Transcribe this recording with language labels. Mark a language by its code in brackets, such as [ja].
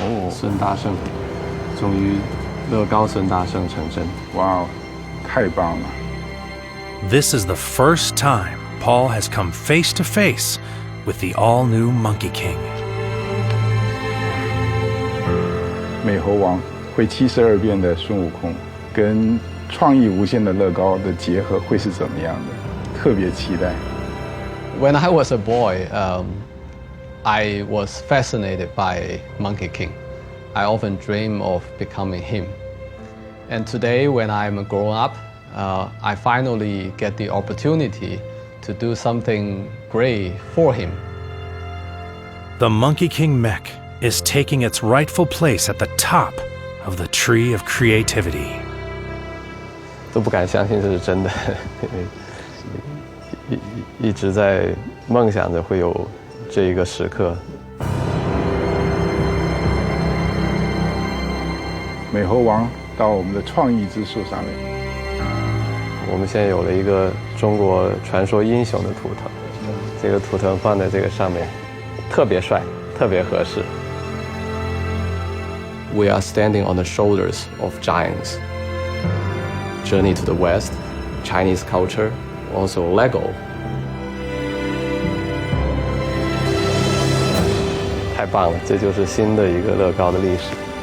[zh] 孙大圣，终于乐高孙大圣成真。哇，太棒了！ [en] This is the first time Paul has come face to face with the all-new Monkey King. [zh] 美猴王会72变的孙悟空，跟创意无限的乐高的结合会是怎么样的？特别期待。 [en] When I was a boy, I was fascinated by Monkey King. I often dream of becoming him. And today, when I'm grown up, I finally get the opportunity to do something great for him. The Monkey King mech is taking its rightful place at the top of the tree of creativity. [zh] 都不敢相信这是真的，一直在梦想着会有这一个时刻。美猴王到我们的创意之树上面，我们现在有了一个中国传说英雄的图腾，这个图腾放在这个上面，特别帅，特别合适。 [en] We are standing on the shoulders of giants. Journey to the West, Chinese culture, also Lego. [zh] 太棒了，这就是新的一个乐高的历史。